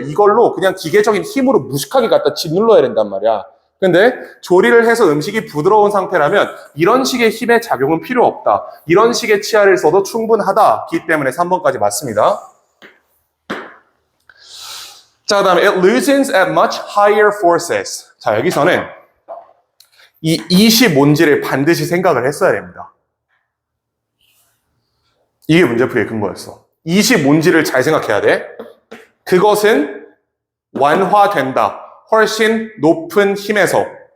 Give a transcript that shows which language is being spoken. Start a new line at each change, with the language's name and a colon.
Korean: 이걸로 그냥 기계적인 힘으로 무식하게 갖다 짓눌러야 된단 말이야. 근데 조리를 해서 음식이 부드러운 상태라면 이런 식의 힘의 작용은 필요 없다. 이런 식의 치아를 써도 충분하다기 때문에 3번까지 맞습니다. 자, 그 다음에
English: it loosens at much higher forces.
Korean: 자, 여기서는 이 it이 뭔지를 반드시 생각을 했어야 됩니다. 이게 문제풀이의 근거였어. it이 뭔지를 잘 생각해야 돼. 그것은 완화된다. 훨씬 높은 힘에서.